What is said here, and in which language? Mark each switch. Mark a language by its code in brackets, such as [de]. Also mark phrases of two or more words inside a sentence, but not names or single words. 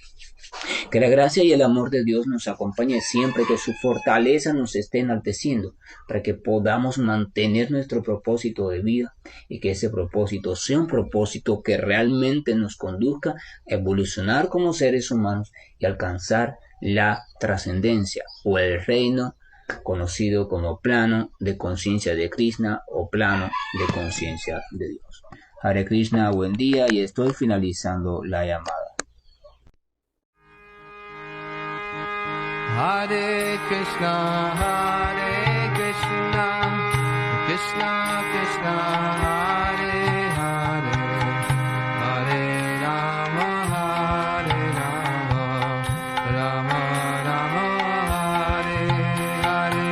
[es] Que la gracia y el amor de Dios nos acompañe siempre, que su fortaleza nos esté enalteciendo, para que podamos mantener nuestro propósito de vida y que ese propósito sea un propósito que realmente nos conduzca a evolucionar como seres humanos y alcanzar la trascendencia o el reino conocido como plano de conciencia de Krishna o plano de conciencia de Dios. Hare Krishna, buen día, y estoy finalizando la llamada. Hare Krishna, Krishna Krishna, Hare Hare, Hare Rama, Rama Rama, Hare Hare.